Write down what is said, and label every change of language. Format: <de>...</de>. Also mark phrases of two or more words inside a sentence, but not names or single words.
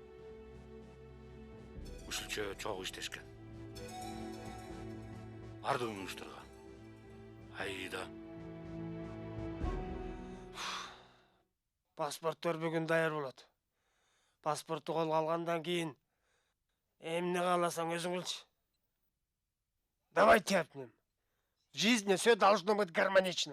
<ky>Ушулчө чогуу иштешкен. Бардыгын уюштурган. Аида. Паспорттор бүгүн даяр болот. Паспортту колго алгандан кийин эмне кааласаң өзүң кылчы.</ky> <ru>Давай тяпнем. В жизни все должно быть гармонично.</ru>